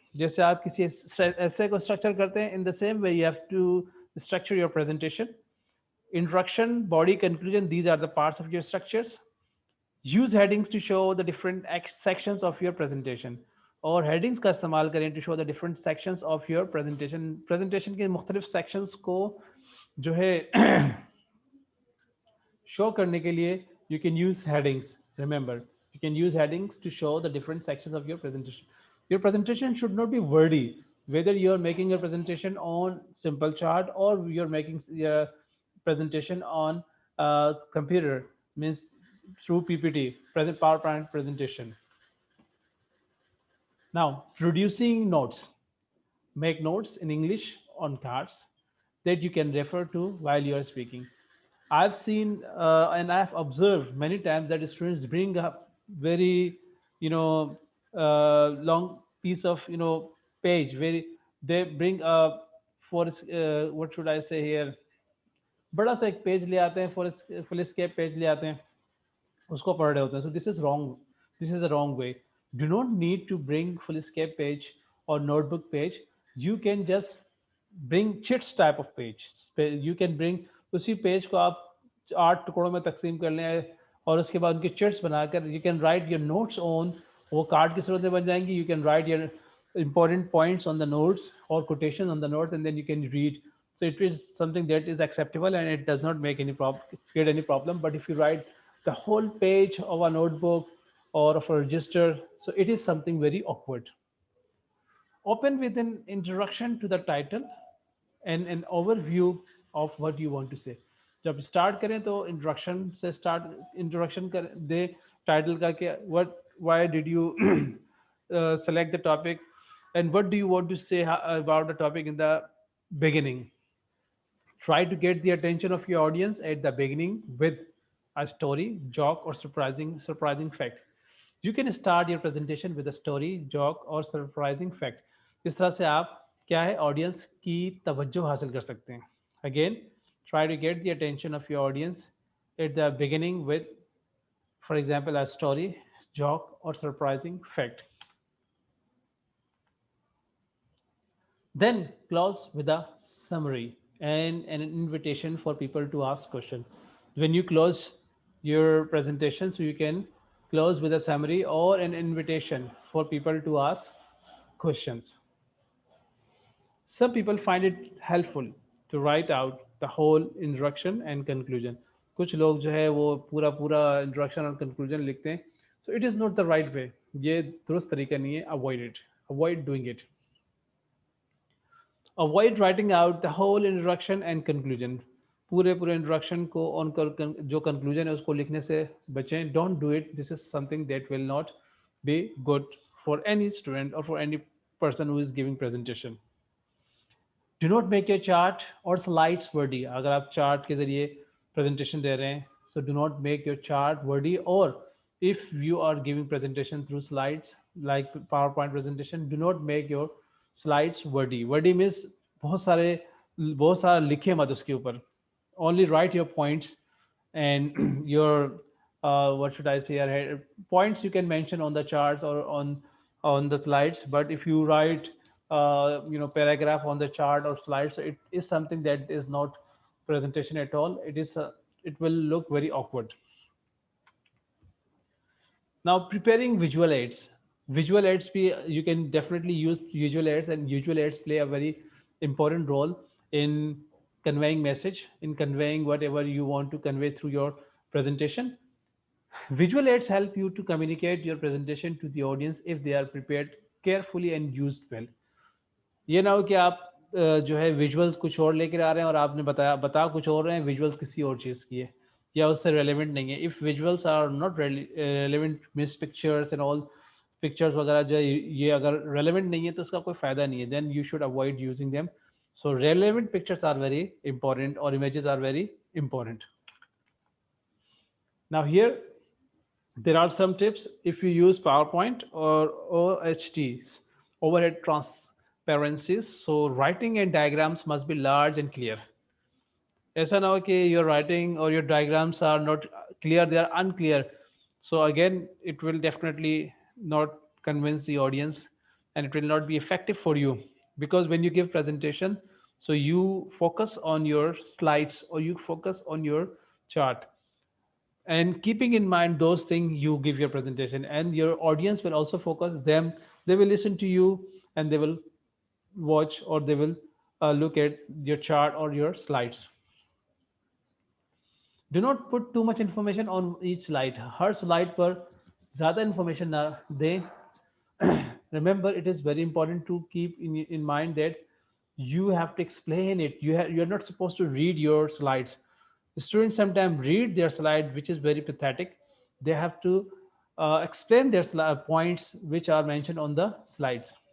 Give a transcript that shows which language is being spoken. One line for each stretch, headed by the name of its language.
Hindi: जैसे आप किसी essay को structure करते हैं,
English: in the same way you have to structure your presentation. Introduction, body, conclusion, these are the parts of your structures. Use headings to show the different sections of your presentation.
Hindi: और headings का इस्तेमाल करें
English: to show the different sections of your presentation.
Hindi: Presentation के मुख्तलिफ sections को जो है show करने के लिए
English: you can use headings. Remember, you can use headings to show the different sections of your presentation. Your presentation should not be wordy. Whether you're making your presentation on simple chart or you're making your presentation on computer, means through PPT, present PowerPoint presentation. Now, producing notes. Make notes in English on cards that you can refer to while you are speaking. I've seen and I've observed many times that students bring up very, long piece of, page. Very, they bring up for what should I say here?
Hindi: बड़ा सा एक page ले आते हैं, full escape page ले आते हैं, उसको पढ़ रहे होते हैं.
English: So this is wrong. This is the wrong way. Do not need to bring full escape page or notebook page. You can just bring chits type of page. You can bring
Hindi: उसी page को आप 8 टुकड़ों में तकसीम कर लें और उसके बाद उनके चिट्स बनाकर
English: you can write your notes on,
Hindi: वो कार्ड की सूरत में बन जाएंगी.
English: You can write your important points on the notes or quotation on the notes, and then you can read. So it is something that is acceptable and it does not make any create any problem. But if you write the whole page of a notebook or of a register, so it is something very awkward. Open with an introduction to the title and an overview of what you want to say.
Hindi: जब start करें तो introduction से introduction कर दे title का कि
English: why did you select the topic and what do you want to say about the topic in the beginning. Try to get the attention of your audience at the beginning with a story, joke, or surprising fact. You can start your presentation with a story, joke, or surprising fact.
Hindi: इस तरह से आप क्या है audience की तवज्जो हासिल कर सकते हैं.
English: Again, try to get the attention of your audience at the beginning with, for example, a story, joke, or surprising fact. Then close with a summary and an invitation for people to ask questions. When you close your presentation, so you can close with a summary or an invitation for people to ask questions. Some people find it helpful to write out the whole introduction and conclusion.
Hindi: कुछ लोग जो है वो पूरा पूरा introduction और conclusion लिखते हैं.
English: So it is not the right way.
Hindi: ये दुरुस्त तरीका नहीं है.
English: Avoid it. Avoid doing it. Avoid writing out the whole introduction and conclusion.
Hindi: पूरे पूरे introduction को और जो conclusion है उसको लिखने से बचें.
English: Don't do it. This is something that will not be good for any student or for any person who is giving presentation. Do not make your chart or slides wordy.
Hindi: अगर आप chart के जरिए presentation दे रहे हैं,
English: so do not make your chart wordy. Or if you are giving presentation through slides like PowerPoint presentation, do not make your slides wordy. Wordy means
Hindi: बहुत सारा लिखे मत उसके ऊपर.
English: Only write your points and your what should I say points you can mention on the charts or on the slides. But if you write paragraph on the chart or slides, it is something that is not presentation at all. It will look very awkward. Now, preparing visual aids. Visual aids, you can definitely use visual aids, and visual aids play a very important role in conveying message, in conveying whatever you want to convey through your presentation. Visual aids help you to communicate your presentation to the audience if they are prepared carefully and used well.
Hindi: ये ना हो कि आप जो है visuals कुछ और लेकर आ रहे हैं और आपने बता कुछ और रहे हैं, विजुअल्स किसी और चीज़ की है या उससे रेलेवेंट नहीं है.
English: if visuals are not relevant, miss pictures and all,
Hindi: pictures वगैरह जो है ये अगर रेलेवेंट नहीं है तो उसका कोई फ़ायदा नहीं है.
English: Then you should avoid using them. So relevant pictures are very important और images are very important. Now here there are some tips. If you use PowerPoint or OHTs, overhead transparencies, so writing and diagrams must be large and clear.
Hindi: ऐसा ना हो कि
English: your writing or your diagrams are not clear, they are unclear. So again, it will definitely not convince the audience and it will not be effective for you. Because when you give presentation, so you focus on your slides or you focus on your chart, and keeping in mind those things, you give your presentation and your audience will also focus them. They will listen to you and they will watch or they will look at your chart or your slides. Do not put too much information on each slide.
Hindi: हर slide पर ज़्यादा information ना दें.
English: Remember, it is very important to keep in mind that you have to explain it. You're not supposed to read your slides. Students sometimes read their slide, which is very pathetic. They have to explain their points which are mentioned on the slides.